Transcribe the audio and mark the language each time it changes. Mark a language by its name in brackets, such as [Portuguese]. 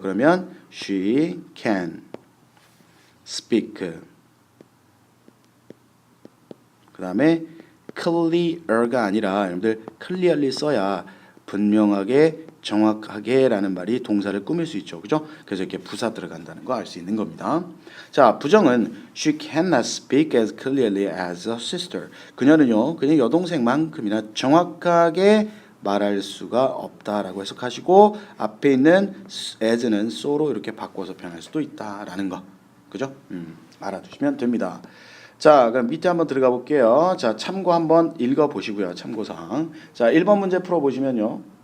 [Korean] 그러면 she can speak 그 다음에 clear가 아니라 여러분들 clearly 써야 분명하게 정확하게 라는 말이 동사를 꾸밀 수 있죠. 그죠? 그래서 이렇게 부사 들어간다는 거 알 수 있는 겁니다. [English] 자, 부정은 she cannot speak as clearly as a sister. [Korean] 그녀는요, 그냥 여동생만큼이나 정확하게 말할 수가 없다라고 해석하시고 앞에 있는 as는 so로 이렇게 바꿔서 표현할 수도 있다라는 거. 그죠? 알아두시면 됩니다. 자, 그럼 밑에 한번 들어가 볼게요. 자, 참고 한번 읽어 보시고요. 참고사항. 자, 1번 문제 풀어 보시면요.